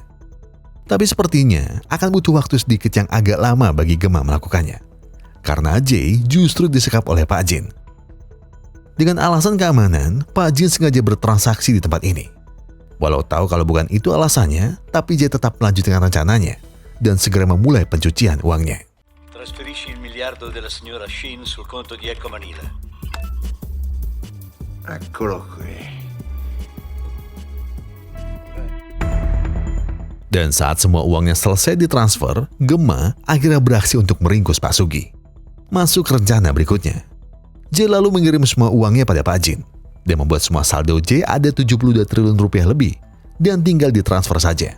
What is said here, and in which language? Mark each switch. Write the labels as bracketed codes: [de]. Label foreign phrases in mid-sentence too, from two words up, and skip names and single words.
[id] Tapi sepertinya akan butuh waktu sedikit yang agak lama bagi Gemma melakukannya. Karena Jay justru disekap oleh Pak Jin. Dengan alasan keamanan, Pak Jin sengaja bertransaksi di tempat ini. Walau tahu kalau bukan itu alasannya, tapi Jay tetap melanjutkan rencananya dan segera memulai pencucian uangnya. [it] Trasferisci il miliardo della signora Shin sul conto di Ecco Manila. Eccolo qui. [id] Dan saat semua uangnya selesai ditransfer, Gemma akhirnya beraksi untuk meringkus Pak Sugi. Masuk rencana berikutnya. Jay lalu mengirim semua uangnya pada Pak Jin dan membuat semua saldo Jay ada 72 triliun rupiah lebih dan tinggal ditransfer saja.